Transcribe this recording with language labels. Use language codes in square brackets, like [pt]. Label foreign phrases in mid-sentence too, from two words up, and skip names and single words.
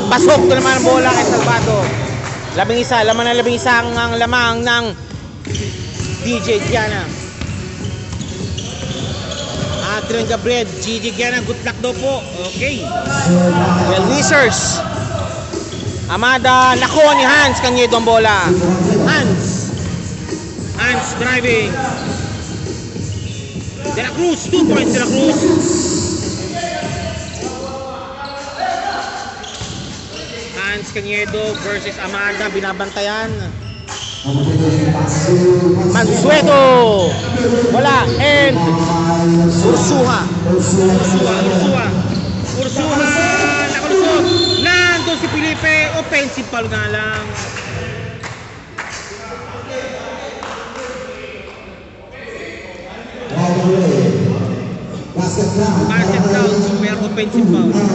[tl] Pasok na naman ang bola kay Salvado. Laman ang lamang ng DJ Giana. Adrian Gabriel, DJ Giana, [en] good luck [tl] daw po. [en] Okay. Well, Wizards. [tl] Amada, nakuha ni Hans Cañedo ang bola. Hans driving. De La Cruz, 2 points De La Cruz. Hans Cañedo versus Amada, binabantayan. Mansueto, wala, and Ursuha, nakalusot. Nandun si Felipe, [en] offensive foul [tl] nga lang. [en] Basket down, pero offensive foul.